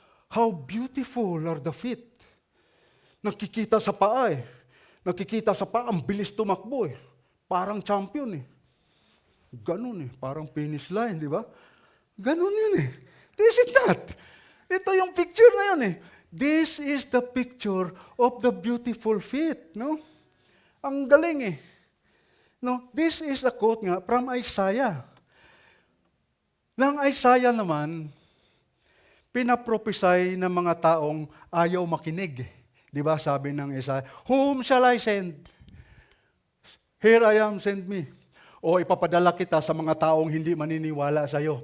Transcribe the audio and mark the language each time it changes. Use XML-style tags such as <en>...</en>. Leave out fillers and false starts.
<en>How beautiful are the feet.</en> <tl>Nakikita sa paa eh. Nakikita sa paa, ang bilis tumakbo eh. Parang champion eh. Ganun eh, parang finish line, di ba? Ganun yun eh.</tl> <en>This is not.</en> <tl>Ito yung picture na yun eh.</tl> <en>This is the picture of the beautiful feet, no?</en> <tl>Ang galing eh.</tl> <en>No, this is a quote nga from Isaiah.</en> <tl>Nang Isaiah naman, pinaprophesy ng mga taong ayaw makinig. Di ba sabi ng Isaiah,</tl> <en>whom shall I send? Here I am, send me.</en> <tl>O ipapadala kita sa mga taong hindi maniniwala sa iyo.</tl>